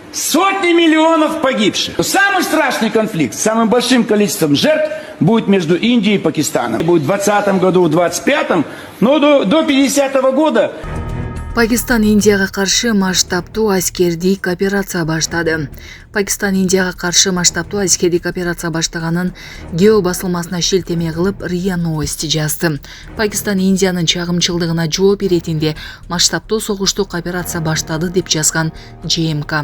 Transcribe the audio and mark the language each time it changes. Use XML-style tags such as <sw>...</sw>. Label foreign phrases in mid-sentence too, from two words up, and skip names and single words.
<ru>Сотни миллионов погибших. Самый страшный конфликт с самым большим количеством жертв будет между Индией и Пакистаном. Будет в 2020 году, в 2025, но до 50-го года.</ru> <ky>Пакистан Индияга каршы масштабтуу аскердик операция баштады. Пакистан Индияга каршы масштабтуу аскердик операция баштаганын Гео басылмасына шилтеме кылып РИА Новости жазды. Пакистан Индиянын чагымчылдыгына жооп иретинде масштабтуу согуштук операция баштады деп жазган ЖМК.</ky>